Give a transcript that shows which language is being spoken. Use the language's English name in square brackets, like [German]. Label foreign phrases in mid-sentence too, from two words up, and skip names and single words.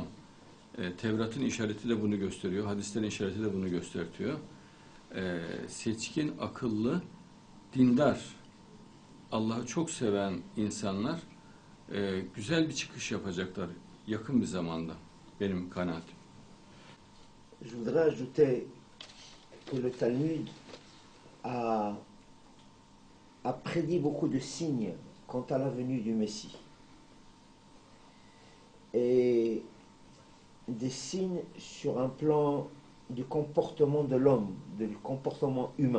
[Turkish] Tevrat'ın işareti de bunu gösteriyor, hadislerin işareti de bunu gösteriyor. Seçkin, akıllı, dindar, Allah'ı çok seven insanlar güzel bir çıkış yapacaklar yakın bir zamanda, benim kanaatim. [French] Je voudrais ajouter que le Talmud a prédit beaucoup de signes quant à la venue du Messie. Et des signes sur un plan du comportement de l'homme, du comportement humain.